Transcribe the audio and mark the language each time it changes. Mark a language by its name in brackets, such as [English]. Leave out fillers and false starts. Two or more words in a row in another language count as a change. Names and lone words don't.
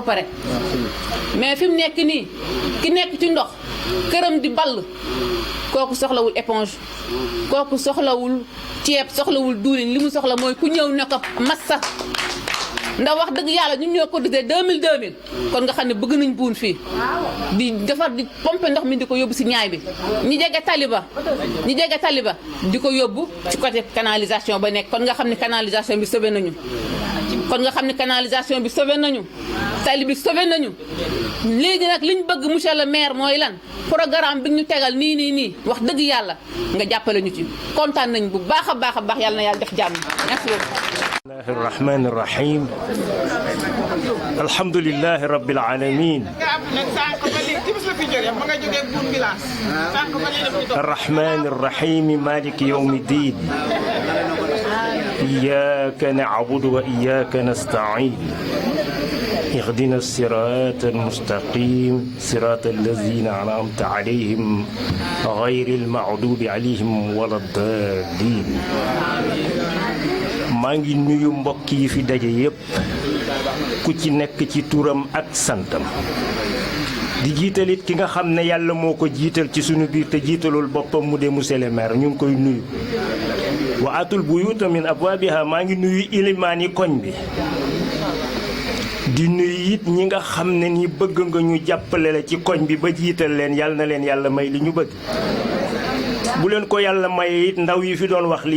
[Wolof] pare mais fi mu nekk nii ki nekk ci ndox këram di ball kooku soxlawul éponge kooku soxlawul ceeb soxlawul duulin li mu soxla mooy ku ñëw ne ko massa ndax wax dëgg yàlla ñun ñoo cotisé 2000 kon nga xam ne bëgg nañ buun fii di defar di pomper ndox mi di ko yóbbu si ñaay bi ñi jege taliba di ko yóbbu ci [French] côté canalisation [Wolof] ba nekk kon nga xam ne canalisation bi sauvé nañu tali bi sauvé nañu léegi nag liñ bëgg [French] monsieur le maire [Wolof] mooy lan programme bi ñu tegal nii wax dëgg yàlla nga jàppale ñu ci kontaan nañ bu baax a baax yàlla na yàlla def jàmm [French] merci beaucoup. [Arabic] الله الرحمن الرحيم الحمد لله رب العالمين الرحمن الرحيم مالك يوم الدين إياك نعبد وإياك نستعين اهدنا الصراط المستقيم صراط الذين أنعمت عليهم غير المغضوب عليهم ولا الضالين [Wolof] maa ngi nuyu mbokk yi fi daje yépp ku ci nekk ci turam ak santam di jiitalit ki nga xam ne yàlla moo ko jiital ci sunu biir te jiitalul boppam mu de [French] monsieur le maire [Wolof] ñu ngi koy nuyu [Arabic] وأتوا البيوت من أبوابها [Wolof] maa ngi nuyu ilimaan yi koñ bi di nuyu it ñi nga xam ne ni bëgg nga ñu jàppale la ci koñ bi ba jiital leen yàlla na leen yàlla may li ñu bëgg bu leen ko yàlla maye it ndaw yi fi doon wax liñ